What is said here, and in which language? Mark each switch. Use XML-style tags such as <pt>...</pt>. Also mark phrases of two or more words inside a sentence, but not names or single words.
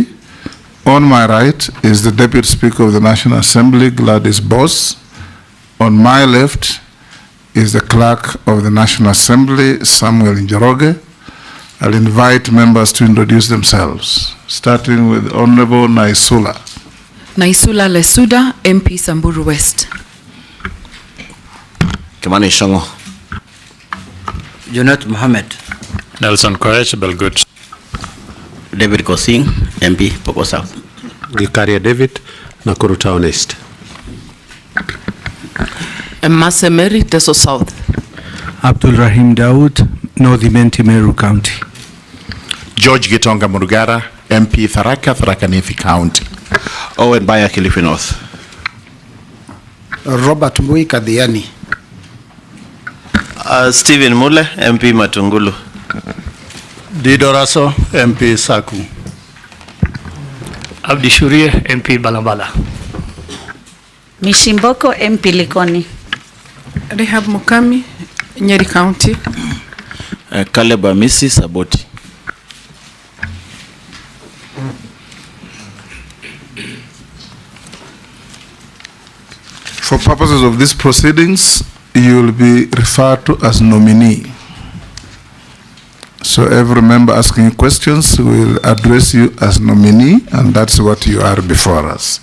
<en>On my right is the Deputy Speaker of the National Assembly, Gladys Boss. On my left is the Clerk of the National Assembly, Samuel Njoroge. I'll invite members to introduce themselves, starting with Honorable Naisula. Naisula Lesuda, MP Samburu West. Kimani Shongo. Junet Mohammed. Nelson Koech, Belgut. David Kosing, MP Poko South. Gikaria David, Nakuru Town East. Masemeri, Teso South. Abdul Rahim Daud, North Imenti Meru County. George Gitonga Murugara, MP Tharaka, Tharaka Nithi County. Owen Baya, Kilifi North. Robert Mui Kadhiani. Stephen Mule, MP Matungulu. Dido Raso, MP Saku. Abdi Shurie, MP Balambala. Mishimboko, MP Likoni. Rehab Mukami, Nyeri County. Caleb Amisi, Saboti. For purposes of these proceedings, you will be referred to as nominee. So every member asking questions will address you as nominee, and that's what you are before us.</en>